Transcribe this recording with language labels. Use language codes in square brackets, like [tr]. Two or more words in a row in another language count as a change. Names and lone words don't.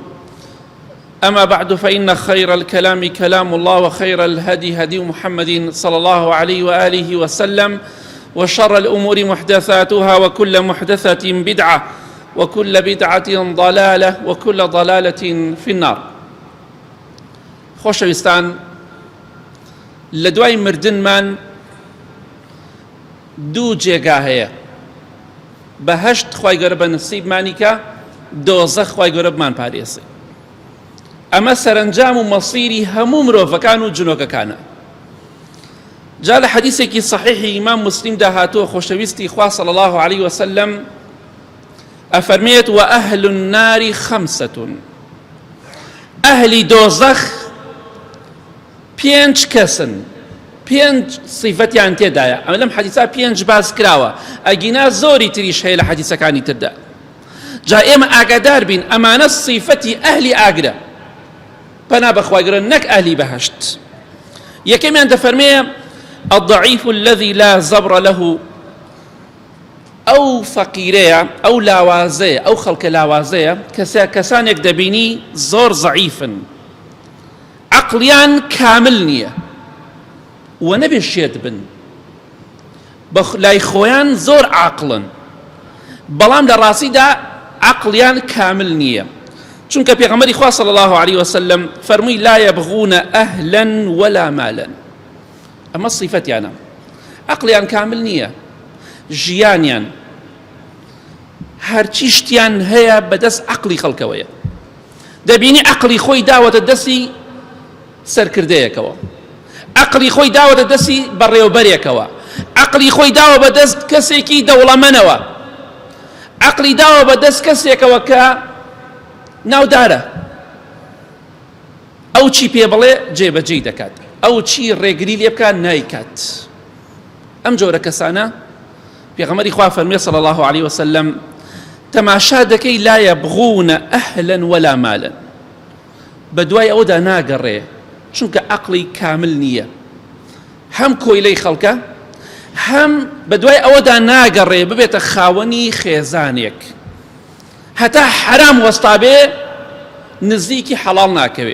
[ar] أما بعد، فإن خير الكلام كلام الله، وخير الهدي هدي محمد صلى الله عليه وآله وسلم، وشر الأمور محدثاتها، وكل محدثة بدعة، وكل بدعة ضلالة، وكل ضلالة في النار. [ckb] خۆشەویستان، لە دوای مردنمان دوو جێگا هەیە: بەهەشت خوای گەورە بە نسیبمانی کە، دۆزەخ خوای گەورە بمان پارێزێ. ئەمە سەرنجام و مەسیری هەموو مرۆڤەکان و جنۆکەکانە. جا لە حەدیثێکی صحیحی ئیمام مسلمدا هاتووە، خۆشەویستی خوا [ar] صلی الله عليه وسلم [ckb] ئەفەرمێت: [ar] وأهل النار خمسة، [ckb] ئەهلی دۆزەخ پێنج کەسن، پێنج صیفەتیان تێدایە. ئەمە لەم حەدیثە پێنج باس کراوە، ئەگینا زۆری تریش هەیە لە حەدیثەکانی تردا. جا ئێمە ئاگادار بین، ئەمانە صیفەتی ئەهلی ئاگرە، پەنا بەخوای گەورە، نەک ئەهلی بەهەشت. یەکەمیان دەفەرمێ: [ar] الضعيف الذي لا زبر له، [ckb] ئەو فەقیرەیە، ئەو لاوازەیە، ئەو خەڵکە لاوازەیە، کەسانێک دەبینی زۆر زەعیفن، عەقڵیان کامل نییە، و نەبێ شێت بن، بە لای خۆیان زۆر عاقڵن، بەڵام لە ڕاستیدا عەقڵیان کامل نییە. چونکە پێغەمبەری خوا [ar] صلی الله عليه وسلم [ckb] فەرمووی: [ar] لا يبغون أهلا ولا مالا. [ckb] ئەمە صیفەتیانە، عەقڵیان کامل نییە، ژیانیان هەرچی شتیان هەیە بەدەست عەقڵی خەڵکەوەیە. دەبینی عەقڵی خۆی داوەتە دەستی سەرکردەیەکەوە، عەقڵی خۆی داوەتە دەستی بەڕێوەبەرێکەوە، عەقڵی خۆی داوە بە دەست کەسێکی دەوڵەمەندەوە، عەقڵی داوە بە دەست کەسێکەوە کە ناودارە، ئەو چی پێ بڵێ جێبەجێی دەکات، ئەو چی ڕێگری لێ بکات نایکات. ئەم جۆرە کەسانە پێغەمبەری خوا فەرمێ [ar] صلی الله عليه وسلم: [ckb] تەماشا دەکەی [ar] لا يبغون أهلا ولا مالا، [ckb] بەدوای ئەوەدا ناگەڕێ، چونکە عەقڵی کامل نییە، هەم کۆیلەی خەڵکە، هەم بەدوای ئەوەدا ناگەڕێ ببێتە خاوەنی خێزانێک، هەتا حرام وەستابێ نزیکی حەڵاڵ ناکەوێ.